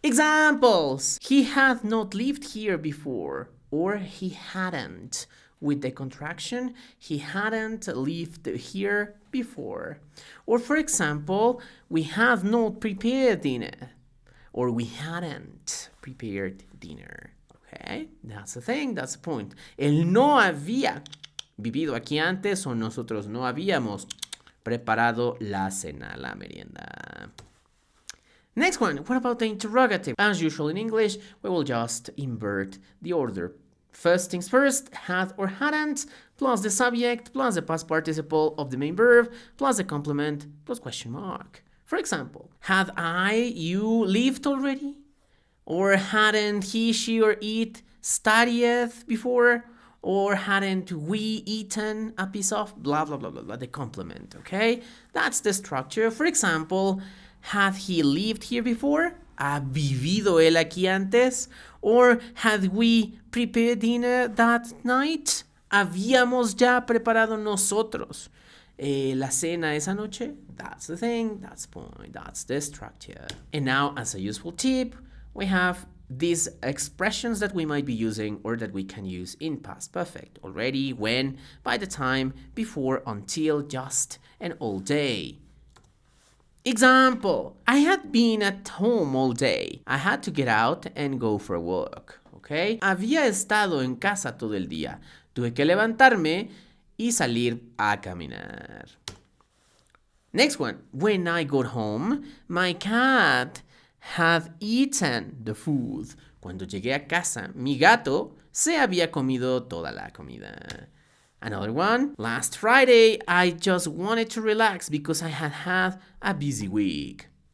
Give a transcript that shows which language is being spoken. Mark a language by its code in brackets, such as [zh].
[en] Examples: he had not lived here before, or he hadn't. With the contraction, he hadn't lived here before. Or for example, we have not prepared dinner, or we hadn't prepared dinner. Okay, that's the thing, that's the point. [es] Él no había vivido aquí antes, o nosotros no habíamos preparado la cena, la merienda. [en] Next one, what about the interrogative? As usual in English, we will just invert the order. First things first, had or hadn't, plus the subject, plus the past participle of the main verb, plus the complement, plus question mark. For example, had you lived already? Or hadn't he, she, or it studied before? Or hadn't we eaten a piece of blah, blah, blah, blah, blah, the complement, okay? That's the structure. For example, had he lived here before? [es] ¿Ha vivido él aquí antes? [en] Or had we prepared dinner that night? [es] ¿Habíamos ya preparado nosotros la cena esa noche? [en] That's the thing, that's the point, that's the structure. And now, as a useful tip, we have these expressions that we might be using or that we can use in past perfect: already, when, by the time, before, until, just, and all day. Example: I had been at home all day. I had to get out and go for a walk. Okay? [es] Había estado en casa todo el día. Tuve que levantarme y salir a caminar. [en] Next one. When I got home, my cat had eaten the food. [es] Cuando llegué a casa, mi gato se había comido toda la comida. [en] Another one. Last Friday, I just wanted to relax because I had had a busy week.